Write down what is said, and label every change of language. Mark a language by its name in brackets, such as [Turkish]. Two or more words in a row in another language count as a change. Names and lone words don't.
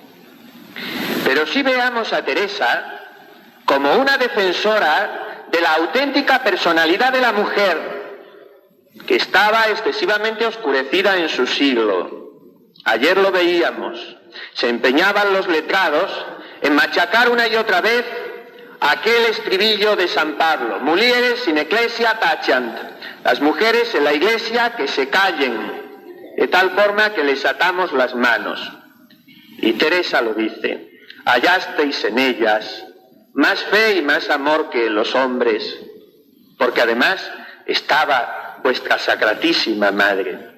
[Spanish] Pero sí veamos a Teresa como una defensora de la auténtica personalidad de la mujer, que estaba excesivamente oscurecida en su siglo. Ayer lo veíamos, se empeñaban los letrados en machacar una y otra vez aquel estribillo de San Pablo: [Latin] mulieres in ecclesia taceant, [Spanish] las mujeres en la iglesia que se callen, de tal forma que les atamos las manos. Y Teresa lo dice: hallasteis en ellas más fe y más amor que en los hombres, porque además estaba vuestra Sacratísima Madre.